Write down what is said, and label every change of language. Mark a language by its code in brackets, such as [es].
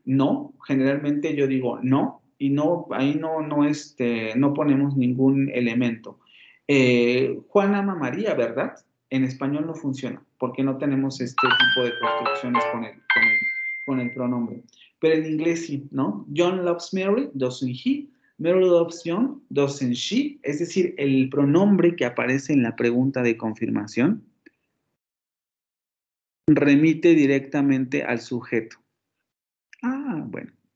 [es] No, generalmente yo digo no, y no, ahí no ponemos ningún elemento. Juan ama a María, ¿verdad? En español no funciona, porque no tenemos este tipo de construcciones con el pronombre. Pero en inglés sí, ¿no? [en] John loves Mary, doesn't he? Mary loves John, doesn't she? [es] Es decir, el pronombre que aparece en la pregunta de confirmación remite directamente al sujeto. Ah, bueno.